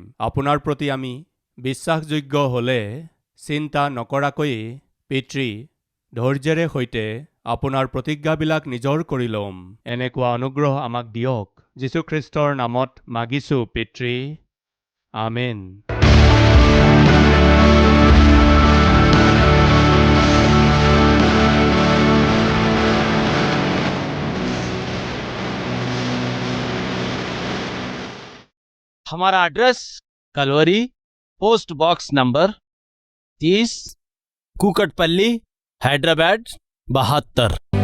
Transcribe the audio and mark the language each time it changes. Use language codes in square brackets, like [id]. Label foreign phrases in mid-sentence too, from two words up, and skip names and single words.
[as] আপোনাৰ প্ৰতি আমি বিশ্বাসযোগ্য হ'লে চিন্তা নকৰাকৈয়ে পিতৃ ধৈৰ্যেৰে সৈতে আপোনাৰ প্ৰতিজ্ঞাবিলাক নিজৰ কৰি ল'ম। এনেকুৱা অনুগ্ৰহ আমাক দিয়ক। যীশুখ্ৰীষ্টৰ নামত মাগিছোঁ পিতৃ, আমেন। [hi] हमारा एड्रेस कलवरी, पोस्ट बॉक्स नंबर 30, कुकटपल्ली, हैदराबाद 72।